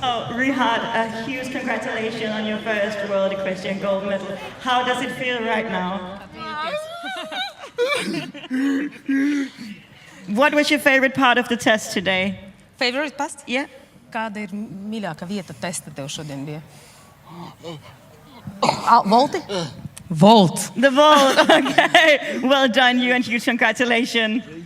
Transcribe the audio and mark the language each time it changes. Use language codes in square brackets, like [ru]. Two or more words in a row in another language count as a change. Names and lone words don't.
[en] Rihad, a huge congratulations on your first World Equestrian Gold Medal. How does it feel right now? What was your favorite part of the test today? Favorite past? Yeah. [lv] Kāda ir mīļākā vieta testa tev šodien bija? Volti? Volt. [en] The vault, okay. Well done, you, and huge congratulations.